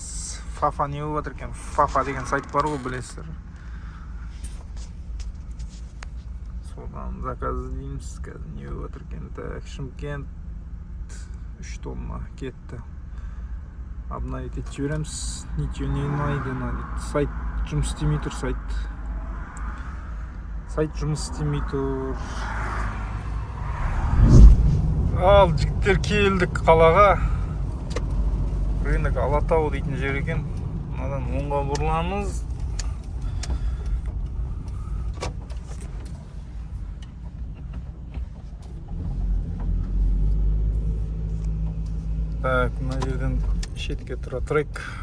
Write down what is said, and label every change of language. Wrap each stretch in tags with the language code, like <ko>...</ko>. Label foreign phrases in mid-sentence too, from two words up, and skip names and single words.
<kk>Фафа не болып жатыр екен? Фафа деген сайт бар ғой, білесіздер. Содан заказ іздейміз. Қазір не болып жатыр екен? Так, Шымкент 3 тонна кетті. Обновить етіп жібереміз.</kk> <ru>Ничего не найдено.</ru> <kk>Сайт жұмыс істемей тұр, сайт жұмыс істемей тұр. Ал жігіттер келдік қалаға. Рынок Алатау дейтін жер екен. Мынадан оңға бұрыламыз. Так, мына жерден шетке тұра тұрайық.</kk>